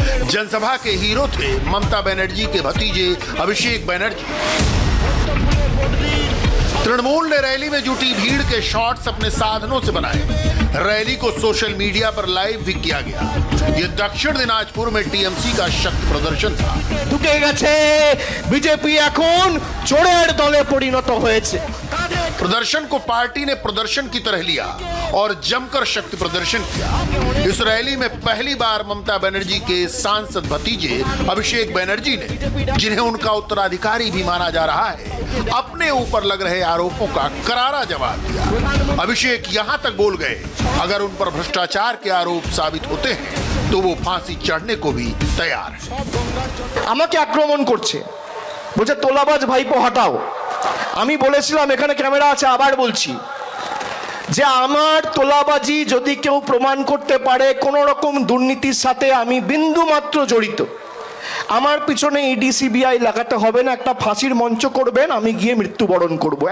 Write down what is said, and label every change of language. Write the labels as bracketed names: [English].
[Hindi] जनसभा के हीरो थे ममता बनर्जी के भतीजे अभिषेक बनर्जी। तृणमूल ने रैली में जुटी भीड़ के शॉट्स अपने साधनों से बनाए। रैली को सोशल मीडिया पर लाइव भी किया गया। ये दक्षिण दिनाजपुर में टीएमसी का शक्ति प्रदर्शन था। [Bangla] ঢুকে গেছে বিজেপি এখন চোরের দলে পরিণত হয়েছে। [Hindi] प्रदर्शन को पार्टी ने प्रदर्शन की तरह लिया और जमकर शक्ति प्रदर्शन किया। इस रैली में पहली बार ममता बनर्जी के सांसद भतीजे अभिषेक बनर्जी ने, जिन्हें उनका उत्तराधिकारी भी माना जा रहा है, अपने ऊपर लग रहे आरोपों का करारा जवाब दिया। अभिषेक यहां तक बोल गए, अगर उन पर भ्रष्टाचार के आरोप साबित होते हैं तो वो फांसी चढ़ने को भी तैयार है। [Bangla] আমাকে আক্রমণ করছে, বলছে তোলাবাজ ভাইপো হটাও। আমি বলেছিলাম, এখানে ক্যামেরা আছে, আবার বলছি যে আমার তোলাবাজি যদি কেউ প্রমাণ করতে পারে কোন রকম দুর্নীতির সাথে আমি বিন্দু মাত্র জড়িত, আমার পিছনে ইডি সিবিআই লাগাতে হবে না, একটা ফাঁসির মঞ্চ করবেন, আমি গিয়ে মৃত্যুবরণ করব।